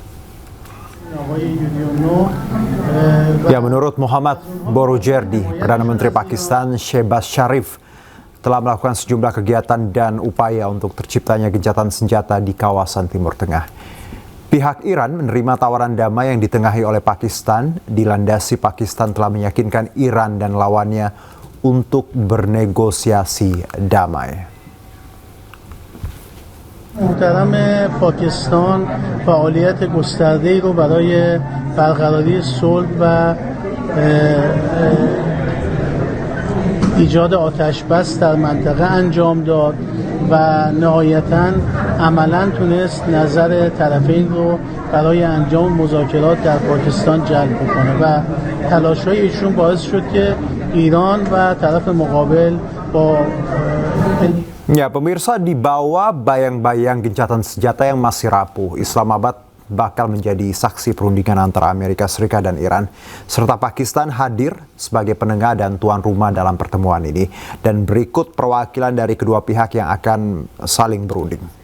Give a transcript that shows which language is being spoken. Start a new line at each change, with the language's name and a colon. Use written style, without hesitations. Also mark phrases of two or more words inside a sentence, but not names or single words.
Indonesian: Ya, menurut Muhammad Borojerdi, Perdana Menteri Pakistan Shehbaz Sharif telah melakukan sejumlah kegiatan dan upaya untuk terciptanya gencatan senjata di kawasan Timur Tengah. Pihak Iran menerima tawaran damai yang ditengahi oleh Pakistan. Dilandasi Pakistan telah meyakinkan Iran dan lawannya untuk bernegosiasi damai.
Persian: محترم پاکستان فعالیت گسترده‌ای رو برای برقراری صلح و ایجاد آتش بس در منطقه انجام داد و نهایتاً عملاً تونست نظر طرفین رو برای انجام مذاکرات در پاکستان جلب کنه و تلاش‌های ایشون باعث شد که ایران و طرف مقابل با
Indonesian: Ya, pemirsa, di bawah bayang-bayang gencatan senjata yang masih rapuh, Islamabad bakal menjadi saksi perundingan antara Amerika Serikat dan Iran, serta Pakistan hadir sebagai penengah dan tuan rumah dalam pertemuan ini. Dan berikut perwakilan dari kedua pihak yang akan saling berunding.